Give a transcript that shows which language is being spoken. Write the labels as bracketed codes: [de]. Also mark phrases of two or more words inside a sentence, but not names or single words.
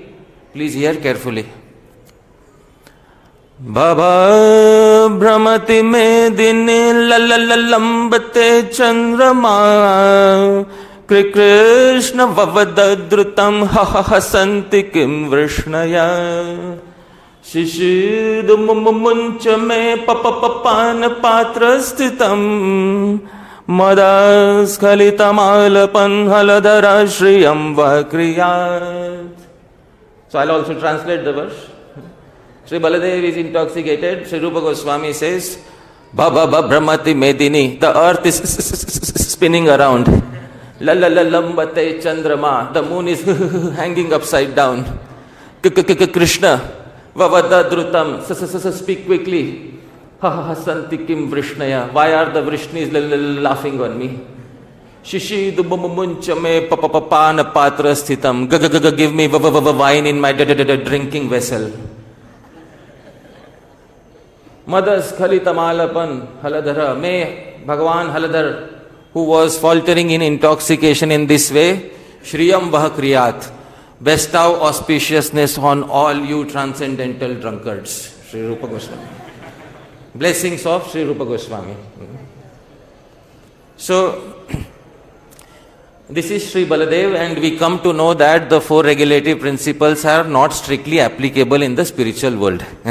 [en] Please hear carefully. [sa] भव भ्रमति मेदिनी लम्बते चन्द्रमा कृष्ण वदवद द्रुतं हसन्ति किं वृष्णयः शिशिर मुञ्च मे पानपात्रस्थितं मदस्खलितम् आलपन् हलधरश्रियं वः क्रियात्. [en] So I'll also translate the verse. Sri Baladeva is intoxicated. Sri Rupa Goswami says, [sa] भव भ्रमति मेदिनी, [en] the earth is spinning around. La la la [sa] लम्बते चन्द्रमा, [en] the moon is hanging upside down. Krishna, [sa] वदवद द्रुतम्, [en] speak quickly. [sa] हसन्ति किं वृष्णयः, [en] why are the Vrishnis laughing on me? [sa] शिशिर मुञ्च मे पानपात्र स्थितम्, [en] give me wine in my drinking vessel. [sa] मदस्खलितम् आलपन् हलधर, [en] may Bhagavan Haladhar, who was faltering in intoxication in this way, [sa] श्रियं वः क्रियात्, [en] bestow auspiciousness on all you transcendental drunkards. Sri Rupa Goswami. Blessings of Sri Rupa Goswami. So, this is Sri Baladev, and we come to know that the four regulative principles are not strictly applicable in the spiritual world.